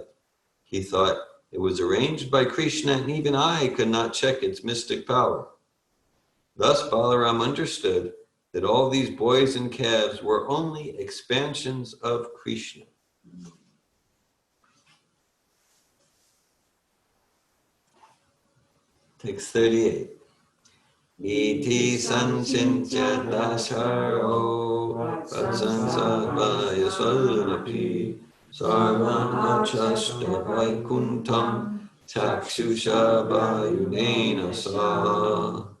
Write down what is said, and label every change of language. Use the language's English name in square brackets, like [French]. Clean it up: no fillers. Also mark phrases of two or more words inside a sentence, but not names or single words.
[English] He thought it was arranged by Krishna and even I could not check its mystic power. Thus Balaram understood that all these boys and calves were only expansions of Krishna. Text 38. [Sanskrit] इति संचिन्त्य दाशारो वसंसवय स्वल्नपि सर्वान् अचष्ट वैकुण्ठं चक्षुषा वयुनेन स.